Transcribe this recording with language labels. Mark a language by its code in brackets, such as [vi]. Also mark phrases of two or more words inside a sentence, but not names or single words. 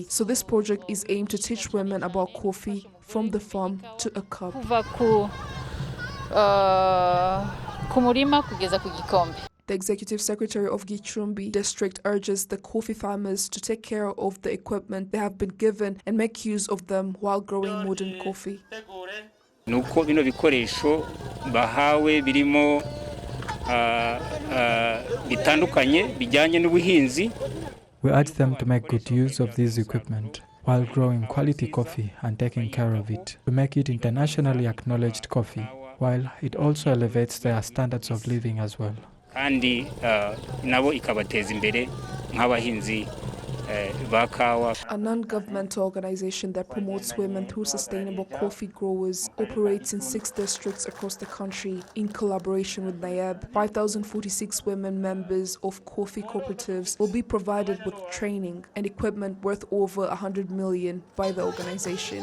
[en] So this project is aimed to teach women about coffee from the farm to a cup. The executive secretary of Gicumbi district urges the coffee farmers to take care of the equipment they have been given and make use of them while growing modern coffee. [rw] Nuko bino bikoresho bahawe birimo bitandukanye bijyanye n'ubuhinzi. [en] We urge them to make good use of this equipment while growing quality coffee and taking care of it, to make it internationally acknowledged coffee, while it also elevates their standards of living as well. [rw] Kandi nabo ikabateza imbere nk'abahinzi bakawa. [en] A non-governmental organization that promotes women through Sustainable Coffee Growers operates in 6 districts across the country in collaboration with NAEB. 5,046 women members of coffee cooperatives will be provided with training and equipment worth over 100 million by the organization.